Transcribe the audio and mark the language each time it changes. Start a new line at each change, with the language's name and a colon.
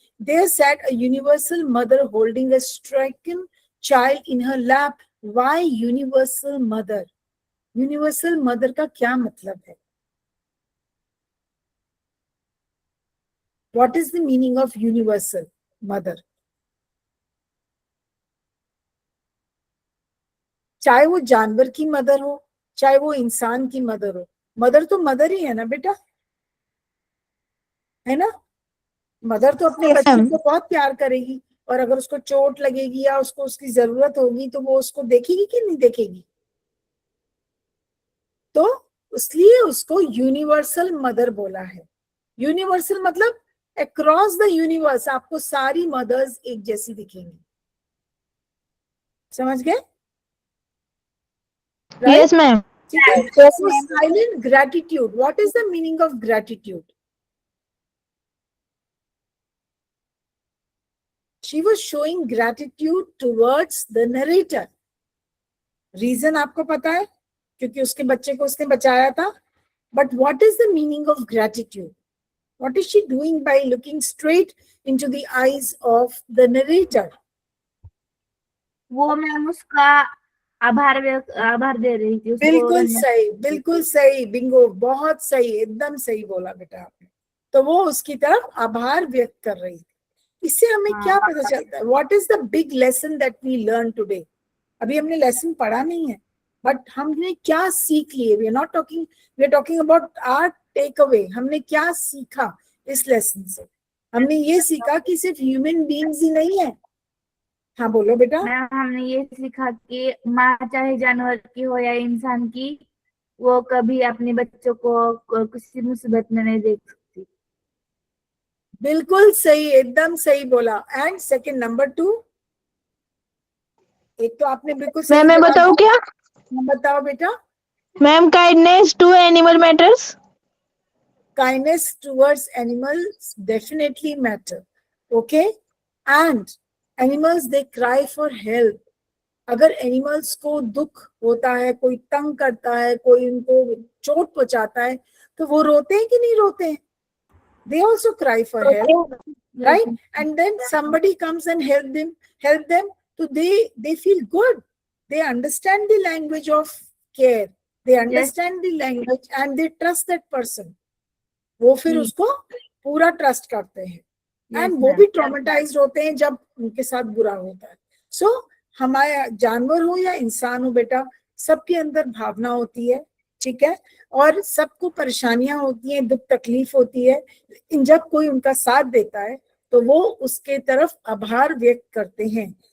English: There sat a universal mother holding a stricken child in her lap. Why universal mother?
Hindi: Universal mother का क्या मतलब है?
English: What is the meaning of universal mother?
Hindi: चाहे वो जानवर की मदर हो, चाहे वो इंसान की मदर हो, मदर तो मदर ही है ना बेटा, है ना? मदर तो अपने बच्चे को बहुत प्यार करेगी, और अगर उसको चोट लगेगी या उसको उसकी जरूरत होगी तो वो उसको देखेगी कि नहीं देखेगी? तो इसलिए उसको यूनिवर्सल मदर बोला है। यूनिवर्सल मतलब
English: across the universe
Hindi: आपको सारी मदर्स एक जैसी दिखेंगी। समझ गए?
English: Yes, ma'am.
Hindi: ठीक है।
English: Yes, So ma'am. silent gratitude, what is the meaning of gratitude? She was showing gratitude towards the narrator.
Hindi: Reason आपको पता है, क्योंकि उसके बच्चे को उसने बचाया था।
English: But what is the meaning of gratitude? What is she doing by looking straight into the eyes of the narrator?
Hindi: वो मैम उसका आभार दे रही थी उसको। बिल्कुल सही, बिल्कुल सही, बिंगो, बहुत सही, एकदम सही बोला बेटा आपने। तो वो उसकी तरफ आभार व्यक्त कर रही थी। इससे हमें क्या पता चलता है?
English: What is the big lesson that we learn today?
Hindi: अभी हमने लेसन पढ़ा नहीं है, बट हमने क्या सीख लिए?
English: We are not talking, we are talking about our take away.
Hindi: हमने क्या सीखा इस लेसन से? हमने ये सीखा कि सिर्फ ह्यूमन बीइंग्स ही नहीं है। हाँ बोलो बेटा। मैम हमने ये सीखा कि माँ चाहे जानवर की हो या इंसान की, वो कभी अपने बच्चों को किसी मुसीबत में नहीं देख सकती। बिल्कुल सही, एकदम सही बोला। एंड सेकंड, नंबर 2, एक तो आपने बिल्कुल सही मैं जवाब बताऊँ दिया। क्या? बताओ बेटा।
English: Ma'am, kindness to animal matters. Kindness towards animals definitely matter. Okay? And animals, they cry for help. अगर animals को दुख होता है, कोई तंग करता है, कोई उनको चोट पहुंचाता है, तो वो रोते हैं कि नहीं रोते हैं? They also cry for help, right? And then somebody comes and help them, so they feel good. They understand the language of care. They understand the language and they trust that person.
Hindi: वो फिर उसको पूरा trust करते हैं। And वो भी traumatised होते हैं जब उनके साथ बुरा होता है। सो हमारा जानवर हो या इंसान हो बेटा, सबके अंदर भावना होती है, ठीक है, और सबको परेशानियां होती हैं, दुख तकलीफ होती है, लेकिन जब कोई उनका साथ देता है तो वो उसके तरफ आभार व्यक्त करते हैं।